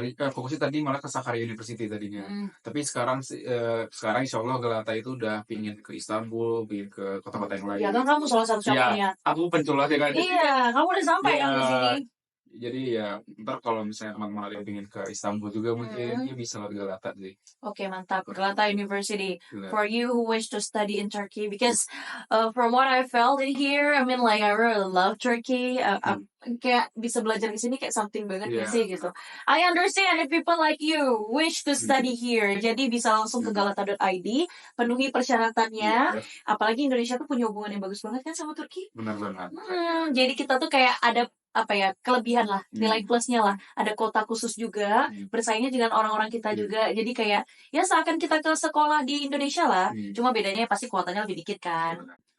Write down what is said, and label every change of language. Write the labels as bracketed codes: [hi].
[id] Fokusnya tadi malah ke Sakarya University tadinya. Tapi sekarang insya Allah Galata itu udah pingin ke Istanbul, pingin ke kota-kota yang lain. Ya kan kamu salah satu-satunya. Ya, aku penculanya kan. Iya, kamu udah sampai kan di sini. Jadi ya ntar kalau misalnya teman-teman ada yang ingin ke Istanbul juga mungkin ya bisa lewat Galata sih. Oke, mantap. Galata University. [en] For you who wish to study in Turkey, because from what I felt in here, I mean like I really love Turkey. [id] Kayak bisa belajar di sini kayak something banget sih gitu. [en] I understand if people like you wish to study here. [id] Jadi bisa langsung ke galata.id, penuhi persyaratannya. Apalagi Indonesia tuh punya hubungan yang bagus banget kan sama Turki. Benar-benar. Jadi kita tuh kayak ada kelebihan lah, nilai plusnya lah, ada kota khusus juga, bersaingnya dengan orang-orang kita juga, jadi kayak ya seakan kita ke sekolah di Indonesia lah, cuma bedanya pasti kuotanya lebih dikit kan.